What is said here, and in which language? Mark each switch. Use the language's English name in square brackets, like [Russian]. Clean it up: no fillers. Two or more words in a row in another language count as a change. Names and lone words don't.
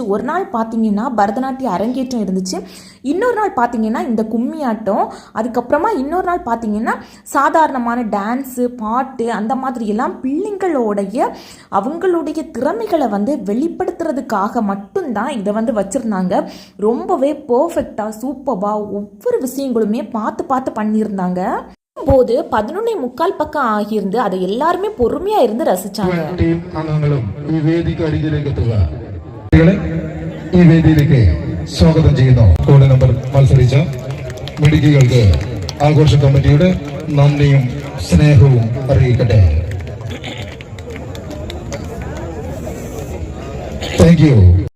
[Tamil] ஒரு நாள் பார்த்தீங்கன்னா பரதநாட்டிய அரங்கேற்றம் இருந்துச்சு, இன்னொரு நாள் பார்த்தீங்கன்னா இந்த கும்மியாட்டம், அதுக்கப்புறமா இன்னொரு நாள் பார்த்தீங்கன்னா சாதாரணமான டான்ஸு பாட்டு அந்த மாதிரியெல்லாம் பிள்ளைங்களுடைய அவங்களுடைய திறமைகளை வந்து வெளிப்படுத்துறதுக்காக மட்டும்தான் இதை வந்து வச்சுருந்தாங்க. ரொம்பவே [English] perfectஆக superஆக [Tamil] ஒவ்வொரு விஷயங்களுமே பார்த்து பண்ணியிருந்தாங்க. போது 11:45 பக்கம் ஆகியிருந்து அதை எல்லாருமே பொறுமையா இருந்து ரசிச்சாங்க. [Malayalam] ഈ വേദിയിലേക്ക് സ്വാഗതം ചെയ്യുന്നു. [English] code number [Malayalam] മത്സരിച്ച മിടുക്കികൾക്ക് ആഘോഷ കമ്മിറ്റിയുടെ നന്ദിയും സ്നേഹവും അറിയിക്കട്ടെ. [English] thank you.